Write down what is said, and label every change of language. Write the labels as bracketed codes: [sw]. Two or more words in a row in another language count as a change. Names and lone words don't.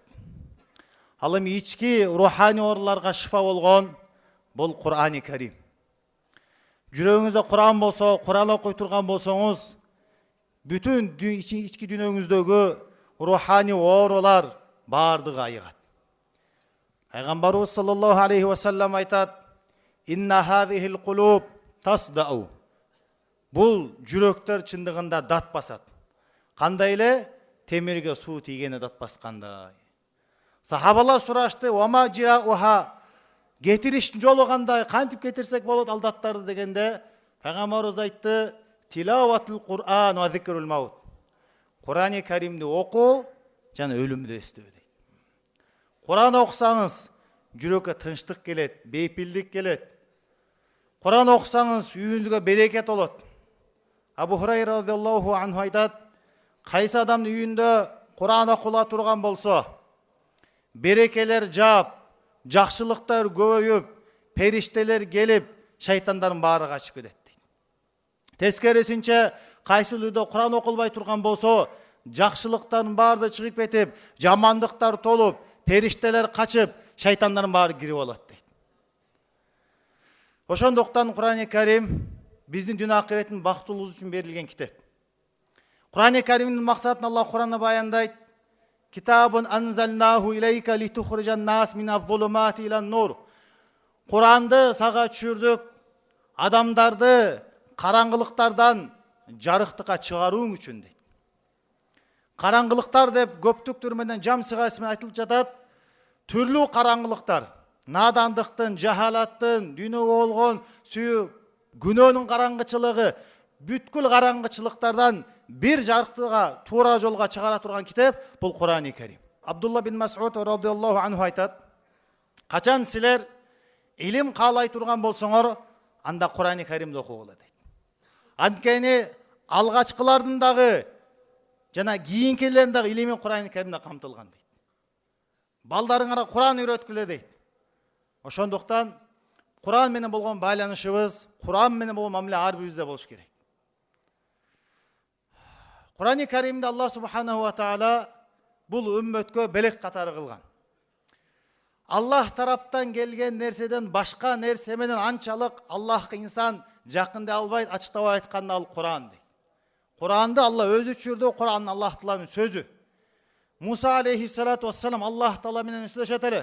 [ky] Ал эми ички руханий ооруларга шифа болгон бул Кур'ани Карим. Жүрөгүңүздө Кур'ан болсо, Кур'ан окуй турган болсоңуз, бүтүн ички дүйнөңүздөгү руханий оорулар бардыгы айыгат. Пайгамбарыбыз [ar] صلى الله عليه وسلم [ky] айтат: [ar] "إن هذه القلوب تصدأ." [ky] Бул жүрөктөр чындыгында дат басат. Кандай эле темирге суу тийгени дат баскандай. Сахабалар сурашты: [ar] "وما جلاؤها?" [ky] Кетириштин жолу кандай, кантип кетирсек болот ал даттарды дегенде, Пайгамбарыбыз айтты: [ar] "تلاوة القرآن وذكر الموت." [ky] Кур'ани Каримди окуу жана өлүмдү эстөө дейт. Кур'ан окусаңыз, жүрөккө тынчтык келет, бейпилдик келет. Кур'ан окусаңыз, үйүңүзгө берекет болот. Абу Хурайра [ar] رضي الله عنه [ky] айтат: "Кайсы адамдын үйүндө Кур'ан окула турган болсо, берекелер жаап, жакшылыктар көбөйүп, периштелер келип, шайтандардын баары качып кетет" дейт. Тескерисинче, кайсы үйдө Кур'ан окулбай турган болсо, жакшылыктардын баары чыгып кетип, жамандыктар толуп, периштелер качып, шайтандардын баары кирип алат дейт. Ошондуктан Кур'ани Карим биздин дүйнө акыреттин бактылуубуз үчүн берилген китеп. Кур'ани Каримдин максатын Аллах Кур'анда баяндайт: [ar] "كتاب أنزلناه إليك لتخرج الناس من الظلمات إلى النور." [ky] Куранды сага түшүрдүк, адамдарды караңгылыктардан жарыктыкка чыгарууң үчүн дейт. Караңгылыктар деп көптүктөр менен жам сыгасы менен айтылып жатат. Түрлүү караңгылыктар, надандыктын, жахалаттын, дүйнөгө болгон сүйүү, күнөөнүн караңгычылыгы, бүткүл караңгычылыктардан бир жарыктыга, туура жолго чыгара турган китеп бул Кур'ани Карим. Абдулла бин Мас'уд [ar] رضي الله عنه [ky] айтат: "Качан силер илим каалай турган болсоңор, анда Кур'ани Каримди окугула" дейт. Анткени алгачкылардын дагы жана кийинкилердин дагы илими Кур'ани Каримде камтылган дейт. Балдарыңарга Кур'ан үйрөткүлө дейт. Ошондуктан Кур'ан менен болгон байланышыбыз, Кур'ан менен болгон мамиле ар бирибизде болуш керек. Кур'ани Каримде Аллах [ar] سبحانه وتعالى [ky] бул үммөткө белек катары кылган. Аллах тараптан келген нерседен башка нерсе менен анчалык Аллахка инсан жакындай албайт, ачыктабай айтканда ал Кур'ан дейт. Кур'анды Алла өзү түшүрдү, Кур'ан Аллах тааланын сөзү. Муса [ar] عليه الصلاة والسلام [ky] Аллах таала менен сүйлөшөт эле.